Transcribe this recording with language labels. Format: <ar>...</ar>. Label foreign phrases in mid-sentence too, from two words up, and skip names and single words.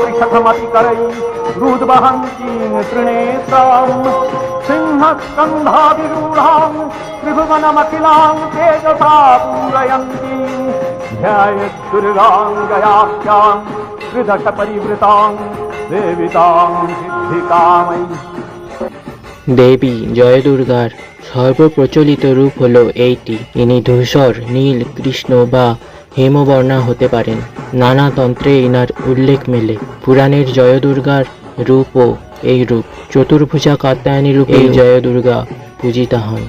<sa>त्रिशतमतिकरैरुद्वहन्तीं त्रिनेत्रां सिंहस्कन्धाभिरूढां त्रिभुवनमखिलां तेजसा पूरयन्तीं ध्यायेद्दुर्गां गयाख्यां त्रिदशपरिवृतां देवितां सिद्धिकामयी।</sa> <bn>দেবী জয় দুর্গার সর্বপ্রচলিত রূপ হল এইটি। ইনি ধূসর, নীল, কৃষ্ণ বা হেমবর্ণা হতে পারেন। নানা তন্ত্রে ইনার উল্লেখ মেলে। পুরাণের জয় দুর্গার রূপও এই রূপ। চতুর্ভুজা কাত্যায়নী রূপে এই জয় দুর্গা পূজিতা হন।</bn>